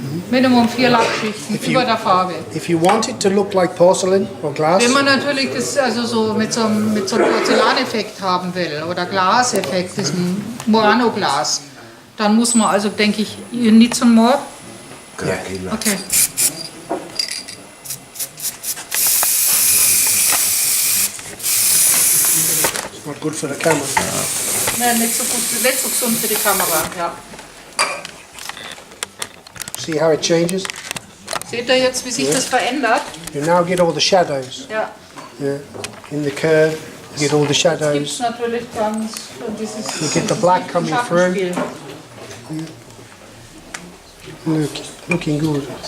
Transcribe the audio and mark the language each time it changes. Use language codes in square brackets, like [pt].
[de] Minimum 4 Lackschichten über der Farbe. [en] If you want it to look like porcelain or glass, [de] Wenn man natürlich das also so mit so einem Porzellaneffekt haben will oder Glaseffekt, diesem Murano-Glas, dann muss man also, denke ich, [en] you need some more? Okay. it's not good for the camera. [de] Nein, nicht so gut, nicht so gesund für die Kamera, ja. [en] See how it changes? [de] Seht ihr jetzt, wie sich das verändert? [en] You now get all the shadows. [de] Ja. [en] Yeah. In the curve, you get all the [de] Gibt's [en] shadows. [de] natürlich ganz dieses [en] You get the black coming through. [de] Schattenspiel. [en] Looking good.